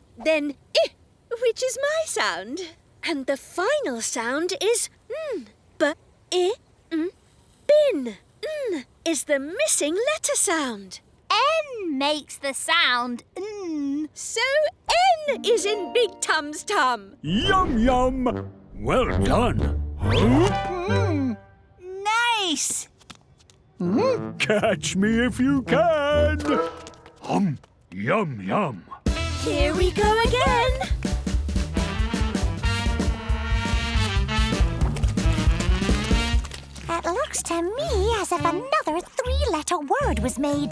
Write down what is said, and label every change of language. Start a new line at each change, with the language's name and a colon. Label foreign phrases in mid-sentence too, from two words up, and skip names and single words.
English: Then I, which is my sound. And the final sound is N. Bin. N is the missing letter sound. N makes the sound N. So N is in Big Tum's tum. Yum, yum. Well done. Huh? Nice! Catch me if you can. Yum, yum. Here we go again. It looks to me as if another 3-letter word was made.